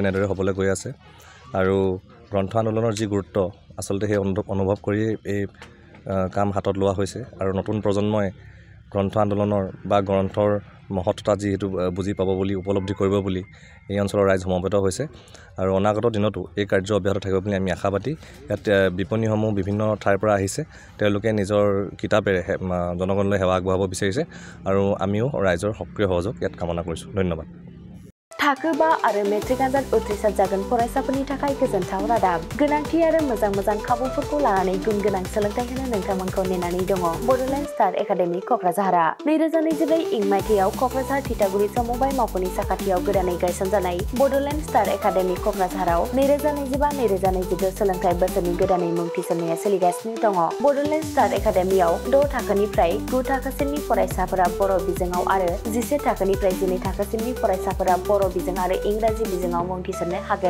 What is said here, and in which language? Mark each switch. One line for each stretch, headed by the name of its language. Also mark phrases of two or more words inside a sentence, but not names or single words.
Assamese: এনেদৰে হ'বলৈ গৈ আছে আৰু গ্ৰন্থ আন্দোলনৰ যি গুৰুত্ব আচলতে সেই অনুভৱ কৰি এই কাম হাতত লোৱা হৈছে আৰু নতুন প্ৰজন্মই গ্ৰন্থ আন্দোলনৰ বা গ্ৰন্থৰ মহত্বতা যিহেতু বুজি পাব বুলি উপলব্ধি কৰিব বুলি এই অঞ্চলৰ ৰাইজ সমবেত হৈছে আৰু অনাগত দিনতো এই কাৰ্য অব্যাহত থাকিব বুলি আমি আশাবাদী ইয়াত বিপণীসমূহ বিভিন্ন ঠাইৰ পৰা আহিছে তেওঁলোকে নিজৰ কিতাপেৰে জনগণলৈ সেৱা আগবঢ়াব বিচাৰিছে আৰু আমিও ৰাইজৰ সক্ৰিয় সহযোগ ইয়াত কামনা কৰিছোঁ ধন্যবাদ
Bodo: थाखो 5 आरो मेट्रिक आनजाद उथ्रिसार जागोन फरायसाफोरनि थाखाय गोजोनथाव रादाब गोनांथि आरो मोजां खाबुफोरखौ लानानै गुन गोनां सोलोंथाय होनो नोंथांमोनखौ नेनानै दङ बड'लेण्ड स्टार एकाडेमि क'क्राझारआ 2024 इं मायथाइयाव क'क्राझार थिथागुरि समबाय मावख'नि साखाथियाव गोदानै गायसनजानाय बड'लेण्ड स्टार एकाडेमि क'क्राझाराव 2025-2026 सोलोंथाय बोसोरनि गोदानै मुं थिसननाया सोलिगासिनो दङ बड'लेण्ड स्टार एकाडेमियाव 6 थाखोनिफ्राय 9 थाखोसिमनि फरायसाफोरा बर' बिजोङाव आरो 11 थाखोनिफ्राय 12 थाखोसिमनि फरायसाफोरा बर' बिजों आरो इंराजि बिजोङाव मुं थिसननो हागोन।